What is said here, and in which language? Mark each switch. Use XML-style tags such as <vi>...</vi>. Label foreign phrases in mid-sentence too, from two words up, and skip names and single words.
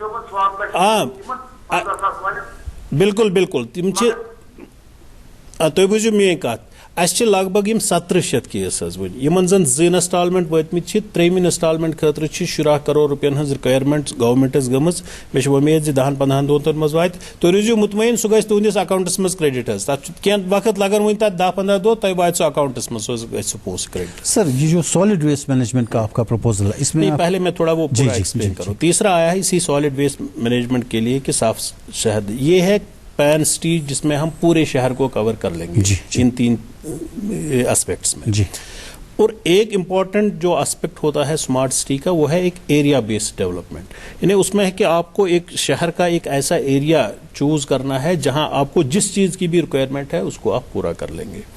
<ks>بالکل بالکل تم تُہۍ بوٗزِو میٲنۍ کتھ اَسہِ چھِ لگ بگ 1700 کیس حظ وٕنہِ یِمن زن 2 انسٹالمنٹ وٲتمٕتۍ چھِ 3 انسٹالمنٹ خٲطرٕ چھِ 70 کرور رۄپین ہٕنٛز رِکوایرمنٹ گورمنٹس گٔمٕژ مےٚ چھِ وۄمید زِ 10-15 دۄہن منٛز واتہِ تُہۍ روٗزِو مطمعین سُہ گژھِ تُہنٛدِس اکاؤنٹس منٛز کریڈٹ حظ تتھ چھُ کینٛہہ وقت لگان وۄنۍ تتھ 10-15 دۄہ تۄہہِ واتہِ سُہ اکاؤنٹس منٛز سُہ گژھِ سُہ پونٛسہٕ کریڈٹ</ks> <ur>سر یہ جو</ur> <en>solid waste management</en> <ur>کا آپ کا پروپوزل ہے اس میں پہلے میں تھوڑا وہ پورا ایکسپلین کروں تیسرا آیا ہے اسی</ur> <en>solid waste management</en> <ur>کے لیے کہ صاف شہد یہ ہے پین سٹی جس میں ہم پورے شہر کو کور کر لیں گے ان 3 اسپیکٹس میں جی اور ایک امپورٹنٹ جو اسپیکٹ ہوتا ہے</ur> <en>smart city</en> <ur>کا وہ ہے ایک</ur> <en>area based development</en> <ur>یعنی اس میں ہے کہ آپ کو ایک شہر کا ایک ایسا ایریا چوز کرنا ہے جہاں آپ کو جس چیز کی بھی ریکوائرمنٹ ہے اس کو آپ پورا کر لیں گے</ur>